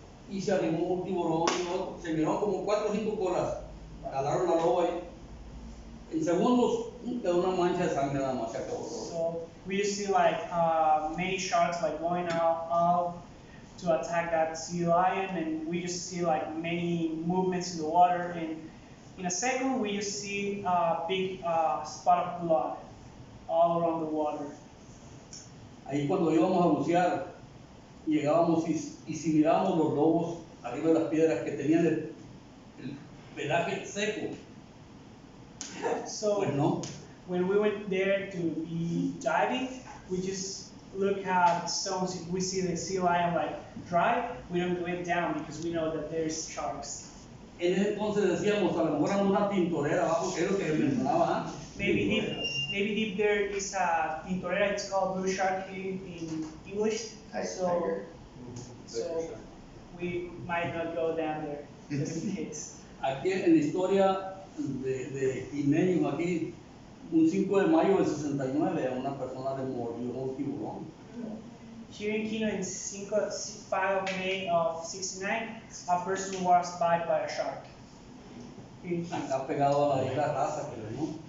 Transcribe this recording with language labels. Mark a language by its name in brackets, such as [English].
[Spanish] Y se animó un tiburón y otro. Se miró como 4 o 5 colas. Jalaron la loba ahí. En segundos quedó una mancha de sangre nada más, se acabó todo. [English] So we just see like many sharks like going out to attack that sea lion, and we just see like many movements in the water, and in a second we just see a big spot of blood all around the water. [Spanish] Ahí cuando íbamos a bucear, llegábamos y si mirábamos los lobos arriba de las piedras que tenían el pelaje seco, [English] So [Spanish] pues no. [English] when we went there to be diving, we just look at the stones. If we see the sea lion like dry, we don't go down because we know that there's sharks. [Spanish] En ese entonces decíamos, a lo mejor anda una tintorera abajo, que es lo que mencionaba antes. [English] Maybe deep there is a tintorera. It's called blue shark in English. So we might not go down there just in case. [Spanish] Aquí en la historia de Quineños, aquí, un 5 de mayo del 69, a una persona le mordió un tiburón. [English] Here in Kino, in 5 of May of 69, a person was bitten by a shark. [Spanish] Acá pegado a la isla Raza, que le ¿no?